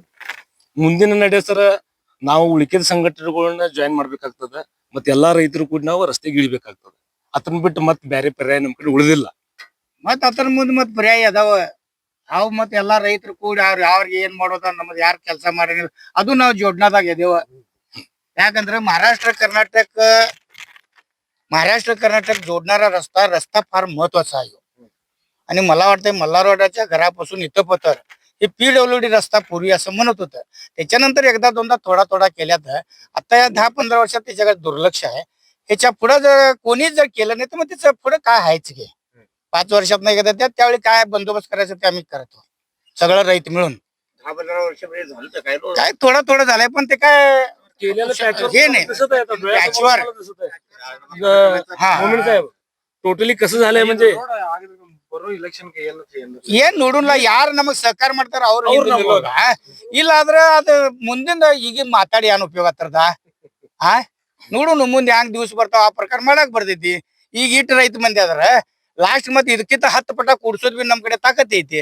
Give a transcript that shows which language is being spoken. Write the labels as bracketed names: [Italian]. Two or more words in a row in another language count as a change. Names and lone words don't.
[Kannada] ಮುಂದಿನ ನಡೆ ಸರ ನಾವು ಉಳಿಕೆದ ಸಂಘಟನೆಗಳನ್ನ ಜಾಯಿನ್ ಮಾಡ್ಬೇಕಾಗ್ತದೆ. ಮತ್ತೆ ಎಲ್ಲಾ ರೈತರು ಕೂಡ ನಾವು ರಸ್ತೆಗೆ ಇಳಿಬೇಕಾಗ್ತದೆ. ಅದನ್ನ ಬಿಟ್ಟು ಮತ್ ಬೇರೆ ಪರ್ಯಾಯ ನಮ್ ಕಡೆ ಉಳಿದಿಲ್ಲ. ಮತ್ ಅದ್ರ ಮುಂದ್ ಮತ್ ಪರ್ಯಾಯ ಅದಾವ. ಅವ್ ಮತ್ ಎಲ್ಲಾ ರೈತರು ಕೂಡಿ ಅವ್ರಿಗೆ ಏನ್ ಮಾಡೋದ, ನಮ್ದು ಯಾರು ಕೆಲಸ ಮಾಡಂಗಿಲ್ಲ, ಅದು ನಾವು ಜೋಡ್ನಾದಾಗ ಎದೇವ. [Marathi] ಯಾಕಂದ್ರೆ महाराष्ट्र कर्नाटक जोडणारा रस्ता फार महत्वाचा आहे. आणि मला वाटतंय मल्हारवाड्याच्या घरापासून इथं पतर हे PWD रस्ता पूर्वी असं म्हणत होतं. त्याच्यानंतर एकदा दोनदा थोडा केल्यात. आता या 10-15 वर्षात त्याच्याकडे दुर्लक्ष आहे. ह्याच्या पुढे जर कोणीच जर केलं नाही तर मग त्याचं पुढे काय हायच घे. 5 वर्षात नाही एकदा त्यावेळी काय बंदोबस्त करायचं ते आम्ही करतो, सगळं रैत मिळून. 10-15 वर्ष झालं काय थोडं झालंय, पण ते काय हे नाही पॅचवर. ಟೋಟಲಿ कसं झालंय म्हणजे [Kannada] ಏನ್ ನೋಡೋಣ, ಯಾರು ನಮಗ್ ಸಹಕಾರ ಮಾಡ್ತಾರ ಅವ್ರು ಇಲ್ಲ ಆದ್ರ ಅದ ಮುಂದಿಂದ ಈಗ ಮಾತಾಡಿ ಏನ್ ಉಪಯೋಗ ಆಗ್ತದ? ನೋಡೋಣ ಮುಂದೆ ಹ್ಯಾಂಗ್ ದಿವ್ಸ ಬರ್ತಾವ, ಆ ಪ್ರಕಾರ ಮಾಡಕ್ ಬರ್ತೈತಿ. ಈಗ ಇಟ್ಟು ರೈತ ಮಂದಿ ಅದ್ರ ಲಾಸ್ಟ್ ಮತ್ತೆ ಇದಕ್ಕಿಂತ 10 ಪಟ ಕೂಡ್ಸೋದ್ ಬಿ ನಮ್ ಕಡೆ ತಾಕತ್ ಐತಿ.